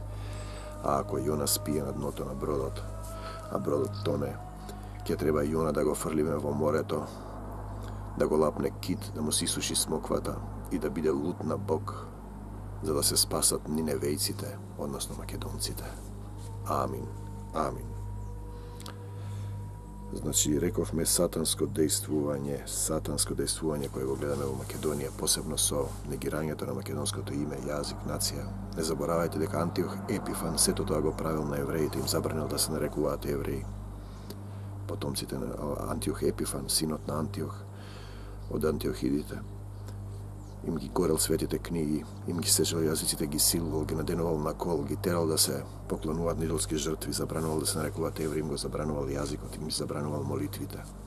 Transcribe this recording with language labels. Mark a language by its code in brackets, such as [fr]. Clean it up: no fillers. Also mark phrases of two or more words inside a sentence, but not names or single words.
[mk] А ако Јона спие на дното на бродот, а бродот тоне, ќе треба Јона да го фрлиме во морето, да го лапне кит, да му се исуши смоквата и да биде лут на Бог, за да се спасат ниневејците, односно македонците. Амин. Амин. Znači, rekovme satansko dejstvувanje koje го гледаме во Македонија, посебно со негирањето на македонското име, јазик, нација. Не заборавајте дека Антиох Епифан сето тоа го правил на евреите, им забранил да се нарекуваат евреи. Потомците на Антиох Епифан, синот на Антиох, од антиохидите, им ги горел светите книги, им ги сечел јазиците, ги силувал, ги наденувал на кол, ги терал да се поклонуваат на идолски жртви, забранувал да се нарекуваат евреи, им го забранувал јазикот, им ги забранувал молитвите.